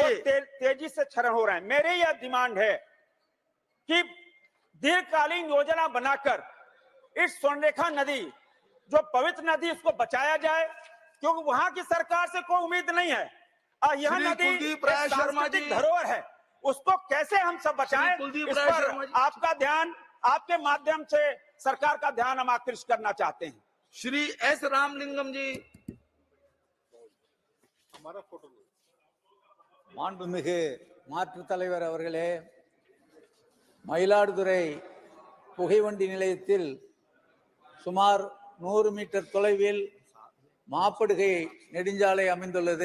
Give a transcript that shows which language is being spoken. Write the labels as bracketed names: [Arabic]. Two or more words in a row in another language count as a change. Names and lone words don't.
[Hindi] वो तेजी से क्षरण हो रहे हैं। मेरी यह डिमांड है कि दीर्घकालीन योजना बनाकर इस स्वर्णरेखा नदी जो पवित्र नदी उसको बचाया जाए, क्योंकि वहां की सरकार से कोई उम्मीद नहीं है। और यह श्री नदी कुलदीप एक राय शर्मा सांस्कृतिक जी। धरोहर है, उसको कैसे हम सब बचाएं, कुलदीप इस राय पर शर्मा जी। आपका ध्यान, आपके माध्यम से सरकार का ध्यान हम आकृष्ट करना चाहते हैं। श्री एस रामलिंगम जी। [Tamil] மாண்புமிகு மாற்றுத் தலைவர் அவர்களே, மயிலாடுதுறை புகைவண்டி நிலையத்தில் சுமார் 100 மீட்டர் தொலைவில் மாப்படுகை நெடுஞ்சாலை அமைந்துள்ளது.